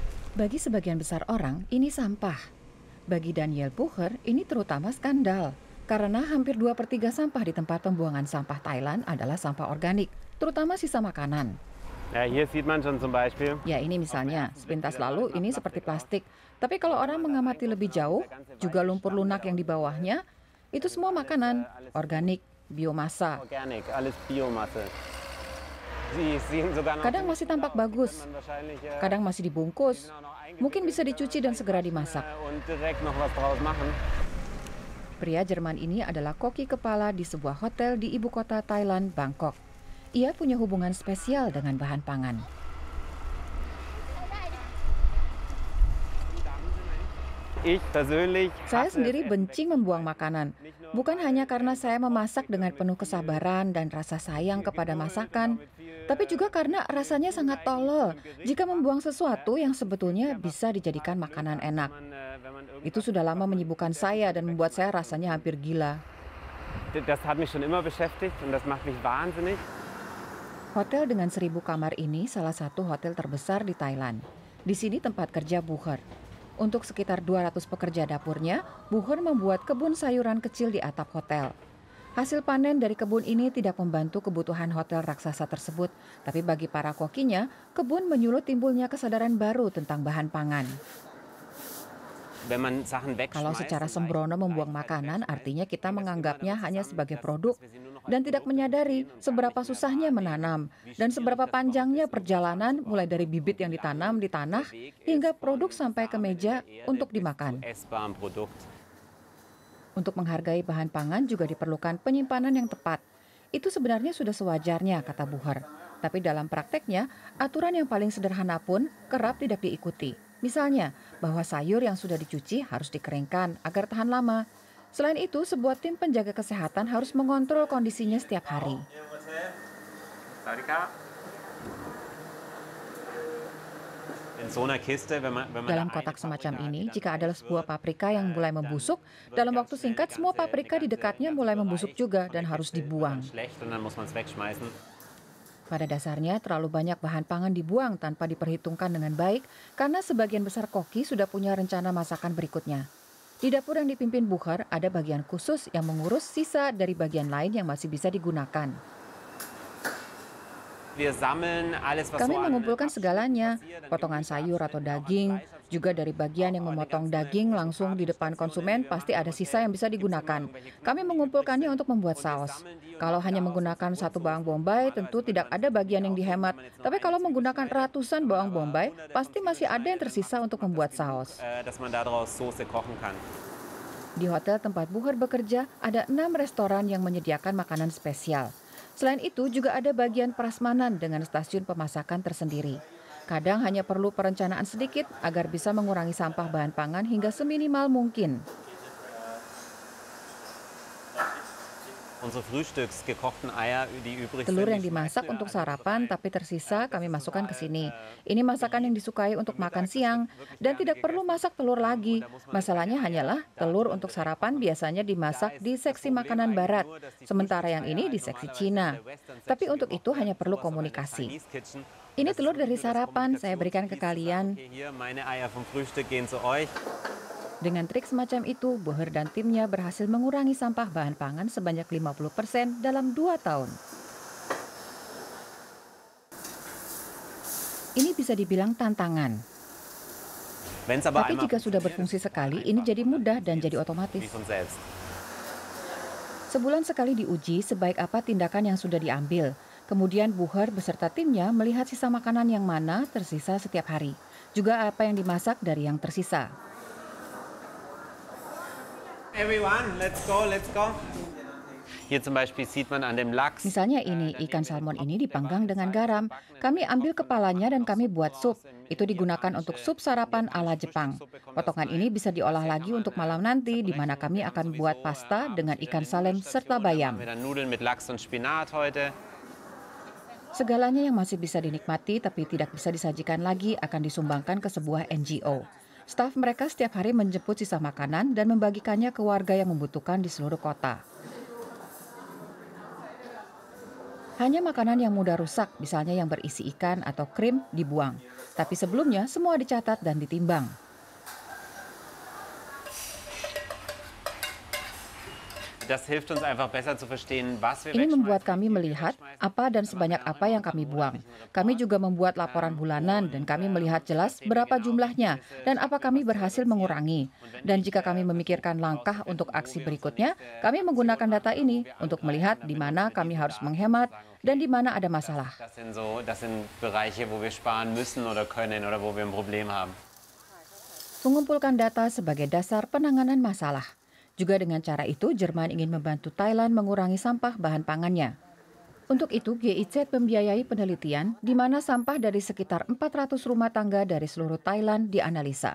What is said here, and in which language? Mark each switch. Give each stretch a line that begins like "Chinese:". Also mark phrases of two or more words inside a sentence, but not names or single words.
Indonesian: Bagi sebagian besar orang, ini sampah. Bagi Daniel Pucher, ini terutama skandal. Karena hampir 2/3 sampah di tempat pembuangan sampah Thailand adalah sampah organik, terutama sisa makanan.
German: Ja, hier sieht man schon zum Beispiel.
Indonesian: Ya ini misalnya, sepintas lalu ini seperti plastik. Tapi kalau orang mengamati lebih jauh, juga lumpur lunak yang di bawahnya, itu semua makanan, organik, biomasa.
German: Organic, alles Biomasse. Sie sehen sogar noch
Indonesian: Kadang masih tampak bagus,
German: man wahrscheinlich
Indonesian: kadang masih dibungkus, mungkin bisa dicuci dan segera dimasak.
German: und direkt noch was draus machen.
Indonesian: Pria Jerman ini adalah koki kepala di sebuah hotel di ibu kota Thailand, Bangkok. Ia punya hubungan spesial dengan bahan pangan.
German: Ich persönlich
Indonesian: Saya
German: hasse
Indonesian: sendiri
German: es,
Indonesian: benci membuang makanan, bukan hanya karena saya memasak dengan penuh kesabaran dan rasa sayang kepada masakan, tapi juga karena rasanya sangat tolol jika membuang sesuatu yang sebetulnya bisa dijadikan makanan enak. Itu sudah lama menyibukkan saya dan membuat saya rasanya hampir gila.
German: Das hat mich schon immer beschäftigt und das macht mich wahnsinnig.
Indonesian: Hotel dengan 1.000 kamar ini salah satu hotel terbesar di Thailand. Di sini tempat kerja Bucher. Untuk sekitar 200 pekerja dapurnya, Bucher membuat kebun sayuran kecil di atap hotel. Hasil panen dari kebun ini tidak membantu kebutuhan hotel raksasa tersebut, tapi bagi para kokinya, kebun menyulut timbulnya kesadaran baru tentang bahan pangan.
German: Wenn man Sachen
Indonesian: Kalau
German: wegschmeißt
Indonesian: secara
German: und
Indonesian: sembrono membuang makanan, artinya kita menganggapnya hanya sebagai produk dan tidak menyadari seberapa susahnya menanam dan seberapa panjangnya perjalanan mulai dari bibit yang ditanam di tanah hingga produk sampai ke meja untuk dimakan.
German: essbaren Produkt.
Indonesian: Untuk menghargai bahan pangan juga diperlukan penyimpanan yang tepat. Itu sebenarnya sudah sewajarnya, kata Bucher. Tapi dalam prakteknya, aturan yang paling sederhana pun kerap tidak diikuti. Misalnya, bahwa sayur yang sudah dicuci harus dikeringkan agar tahan lama. Selain itu, sebuah tim penjaga kesehatan harus mengontrol kondisinya setiap hari.
German: In so einer Kiste, wenn man
Indonesian: Dalam
German: da
Indonesian: kotak
German: eine
Indonesian: semacam
German: Paprika hat,
Indonesian: ini,
German: die dann
Indonesian: jika ada
German: reif
Indonesian: sebuah
German: wird,
Indonesian: paprika yang mulai membusuk, dalam waktu singkat semua paprika di dekatnya mulai membusuk juga dan harus dibuang.
German: schlecht und dann muss man es wegschmeißen.
Indonesian: Pada dasarnya terlalu banyak bahan pangan dibuang tanpa diperhitungkan dengan baik karena sebagian besar koki sudah punya rencana masakan berikutnya. Di dapur yang dipimpin Bucher ada bagian khusus yang mengurus sisa dari bagian lain yang masih bisa digunakan.
German: Wir sammeln alles, was
Indonesian: Kami
German: so an
Indonesian: mengumpulkan segalanya,
German: passiert, dann
Indonesian: potongan
German: geben wir
Indonesian: sayur atau
German: Abschnitte,
Indonesian: daging,
German: auch an Fleisch,
Indonesian: juga dari bagian yang memotong daging langsung di depan konsumen pasti ada sisa yang bisa digunakan. Kami mengumpulkannya untuk membuat saus. Kalau hanya menggunakan satu bawang bombay, tentu tidak ada bagian yang dihemat. Tapi kalau menggunakan ratusan bawang bombay, pasti masih ada yang tersisa untuk membuat saus.
German: dass man daraus Soße kochen kann.
Indonesian: Di hotel tempat Bucher bekerja, ada 6 restoran yang menyediakan makanan spesial. Selain itu, juga ada bagian prasmanan dengan stasiun pemasakan tersendiri. Kadang hanya perlu perencanaan sedikit agar bisa mengurangi sampah bahan pangan hingga seminimal mungkin.
German: Unsere Frühstücks gekochten Eier, die übrig
Indonesian: Telur
German: sind,
Indonesian: yang
German: die
Indonesian: dimasak
German: schmeißen wir
Indonesian: untuk
German: also
Indonesian: sarapan
German: rein.
Indonesian: tapi tersisa kami masukkan ke sini. Ini masakan yang disukai untuk makan siang dan tidak perlu masak telur lagi. Masalahnya hanyalah telur untuk sarapan biasanya dimasak di seksi makanan barat, sementara yang ini di seksi Cina. Tapi untuk itu hanya perlu komunikasi. Ini telur dari sarapan, saya berikan ke kalian.
German: Okay, hier, meine Eier vom Frühstück gehen zu euch.
Indonesian: Dengan trik semacam itu, Bucher dan timnya berhasil mengurangi sampah bahan pangan sebanyak 50% dalam 2 tahun. Ini bisa dibilang tantangan.
German: Wenn's aber
Indonesian: Tapi
German: einmal
Indonesian: jika sudah
German: funktioniert,
Indonesian: berfungsi
German: ist es
Indonesian: sekali,
German: einfach
Indonesian: ini jadi
German: und dann
Indonesian: mudah dan
German: funktioniert's
Indonesian: jadi otomatis.
German: wie von selbst.
Indonesian: Sebulan sekali diuji sebaik apa tindakan yang sudah diambil. Kemudian Bucher beserta timnya melihat sisa makanan yang mana tersisa setiap hari. Juga apa yang dimasak dari yang tersisa.
English: Everyone, let's go, let's go.
German: Hier zum Beispiel sieht man an dem Lachs.
Indonesian: Misalnya ini, ikan salmon ini dipanggang dengan garam. Kami ambil kepalanya dan kami buat sup. Itu digunakan untuk sup sarapan ala Jepang. Potongan ini bisa diolah lagi untuk malam nanti, di mana kami akan buat pasta dengan ikan salem serta bayam.
German: Wir dann Nudeln mit Lachs und Spinat heute.
Indonesian: Segalanya yang masih bisa dinikmati tapi tidak bisa disajikan lagi akan disumbangkan ke sebuah NGO. Staf mereka setiap hari menjemput sisa makanan dan membagikannya ke warga yang membutuhkan di seluruh kota. Hanya makanan yang mudah rusak, misalnya yang berisi ikan atau krim, dibuang. Tapi sebelumnya semua dicatat dan ditimbang.
German: Das hilft uns einfach besser zu verstehen, was wir
Indonesian: Ini membuat
German: wegschmeißen,
Indonesian: kami
German: wie viel wir
Indonesian: melihat
German: wegschmeißen.
Indonesian: apa dan sebanyak apa yang kami buang. Kami juga membuat laporan bulanan dan kami melihat jelas berapa jumlahnya dan apa kami berhasil mengurangi. Dan jika kami memikirkan langkah untuk aksi berikutnya, kami menggunakan data ini untuk melihat di mana kami harus menghemat dan di mana ada masalah.
German: Das sind Bereiche, wo wir sparen müssen oder können oder wo wir ein Problem haben.
Indonesian: Mengumpulkan data sebagai dasar penanganan masalah. Juga dengan cara itu, Jerman ingin membantu Thailand mengurangi sampah bahan pangannya. Untuk itu, GIZ membiayai penelitian di mana sampah dari sekitar 400 rumah tangga dari seluruh Thailand dianalisa.